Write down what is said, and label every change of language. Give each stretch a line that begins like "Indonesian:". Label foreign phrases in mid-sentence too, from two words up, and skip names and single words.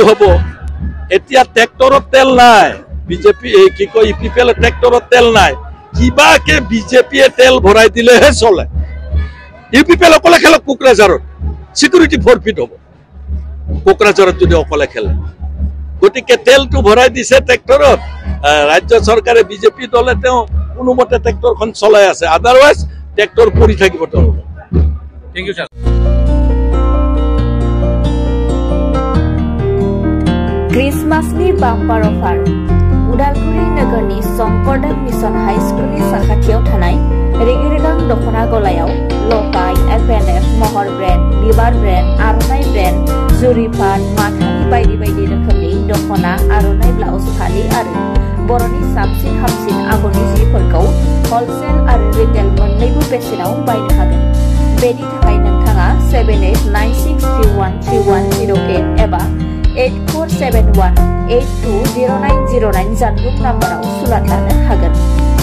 Assamese: হ'ব এতিয়া ট্ৰেক্টৰত তেল নাই বিজেপি কি কয় ইউপিপিএলৰ ট্ৰেক্টৰত তেল নাই কিবাকে বিজেপিয়ে তেল ভৰাই দিলেহে চলে ইউপিপিএল অকলে খেলক কোকৰাঝাৰত
English: security forfeit
Assamese: হ'ব কোকৰাঝাৰত যদি অকলে খেলে গতিকে তেলটো ভৰাই দিছে ট্ৰেক্টৰত ৰাজ্য চৰকাৰে বিজেপি দলে তেওঁ কোনোমতে ট্ৰেক্টৰখন চলাই আছে আদাৰৱাইজ ট্ৰেক্টৰ পৰি থাকিব তেওঁলোকে
English: Thank you, sir. Christmasनि bumper offer.
Bodo: Udalguri Nagarni Songkordan Mission High School ni sakhatiyau thanai Regiregang Dokona Golayau Lokai FNF Mohor Brand Bibar Brand Aronai Brand Zuripan Mathani baidi rokomni Dokona Aronai Blouse Phali aru Boroni Samsin Hamsin Agoni jiforkau wholesale aru retail monnaibu besenau baino hagen बेनि थाखाय नोंथाङा 7896313108 एबा 8471820909 जानबुं नाम्बाराव सुलाद लानो हागोन।